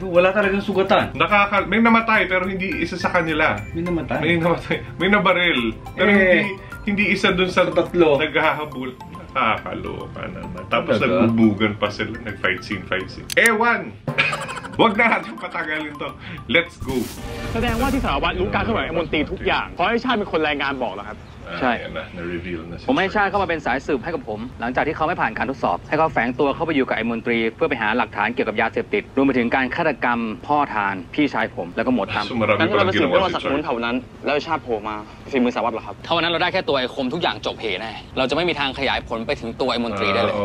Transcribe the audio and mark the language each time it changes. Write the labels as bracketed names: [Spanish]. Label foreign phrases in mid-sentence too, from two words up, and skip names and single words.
[Filipino] Wala talagang sugatan. May namatay pero hindi isa sa kanila. May namatay. May nabaril. Pero hindi isa dun sa tatlo. Naghahabol. Nakakaloka naman. Tapos Talaga? nagbubugan pa sila. Nag-fight scene. Ewan! Wag na natin patagalin to. Let's go! [Thai] แสดงว่าที่สารวัตรรู้การเคลื่อนไหวของมนตรีทุกอย่างเพราะให้ชาติเป็นคนรายงานบอกแล้วครับ ใช่ [Filipino] Ayan na. Na-reveal na si [Thai] ผมให้ชาติเข้ามาเป็นสายสืบให้กับผม หลังจากที่เขาไม่ผ่านการทดสอบ ให้เขาแฝงตัวเข้าไปอยู่กับไอ้มนตรี เพื่อไปหาหลักฐานเกี่ยวกับยาเสพติดรวมไปถึงการฆาตกรรมพ่อทานพี่ชายผมแล้วก็หมวดทำ [Filipino] So marami [Thai] งั้นเรา [Filipino] palang [Thai] ไปสืบเรื่อง [Filipino] ginawa [Thai] ว่า [Filipino] si [Thai] สักนู้น [Filipino] Char. [Thai] แถวนั้น แล้วชาติโผล่มาฝีมือสารวัตรเหรอครับ ถ้าวันนั้นเราได้แค่ตัวไอ้คมทุกอย่างจบเหแน่เราจะไม่มีทางขยายผลไปถึงตัวไอ้มนตรีได้เลย